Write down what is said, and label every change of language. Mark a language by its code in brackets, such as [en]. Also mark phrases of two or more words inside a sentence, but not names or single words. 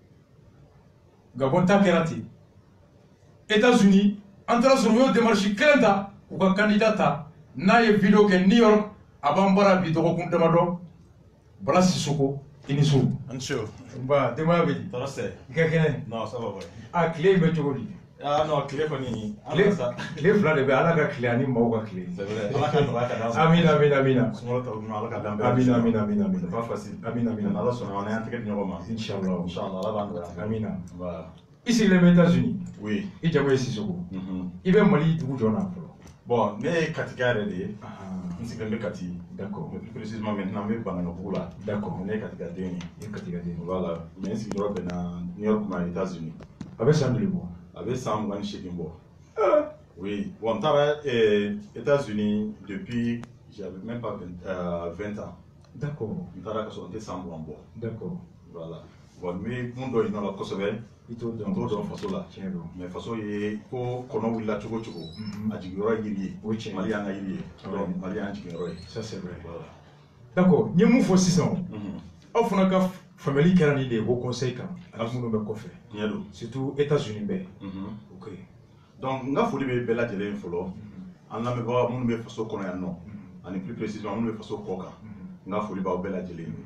[bm] Gabon ta kɛra ten États-Unis an taara sɔrɔ u y'o démarche kelen ta u ka candidat ta n'a ye vidéo kɛ New York a b'an bara bi dɔgɔkun damadɔ Bala Sisoko i ni so. An so. Ba denbaya bɛ di? Tɔɔrɔ tɛ. I ka kɛnɛ? [fr] Non ça va ouais. [bm] A tile in bɛ cogo di? Ah non tile kɔni. Tile fila de bɛ Ala ka tile ani maaw ka tile. [fr] C'est vrai. [bm] Ala ka nɔgɔya ka d'an ma. Amina amina amina. Sunkalo tɔ ninnu Ala ka d'an bɛɛ. Amina amina amina amina. [fr] C'est pas facile. [bm] Amina amina. Ala sɔnna an y'an tɛgɛ di ɲɔgɔn ma. Inchallah. Inchallah Ala b'an nɔgɔya. Amina. Voilà. I sigilen bɛ États-Unis. Oui. I jamu ye Sisoko. I bɛ Mali dugu jɔn na fɔlɔ. Bon ne ye Katika yɛrɛ de ye. N sigilen bɛ Kati. D'accord. [fr] Plus précisément maintenant [bm] n bɛ Banganabugu la. D'accord. Ne ye Katika den ye. I ye Katika den ye. Voilà. Mais n sigiyɔrɔ bɛnna New York ma États-Unis. A bɛ san joli bɔ? A bɛ san 28 bɔ. Oui. Bon n taara États-Unis [fr] depuis j'avais même pas 20 ans. [bm] D'accord. N taara ka sɔrɔ n tɛ san 20 bɔ. D'accord. Voilà. Bon n bɛ mun dɔn yen nɔ la kosɛbɛ. I t'o dɔn. N t'o dɔn faso la. Tiɲɛ don. Mais faso ye ko kɔnɔ wulila cogo o cogo. A jigiyɔrɔ ye yiri ye. O ye tiɲɛ ye. Mali y'an ka yiri ye. Donc Mali y'an jigiyɔrɔ ye. [fr] Ça c'est vrai. [bm] Voilà. D'accord. N ye mun fɔ sisan. Aw fana ka faamuyali kɛra nin de ye [fr] haut conseil [bm] kan ani minnu bɛ kɔfɛ. Tiɲɛ don. Surtout États-Unis bɛɛ. Ok. Donc n ka foli bɛ bɛɛ lajɛlen ye fɔlɔ. An lamɛnbaga minnu bɛ faso kɔnɔ yan nɔ. Ani [fr] plus précisément [bm] minnu bɛ faso kɔ kan. N ka foli b'aw bɛɛ lajɛlen ye.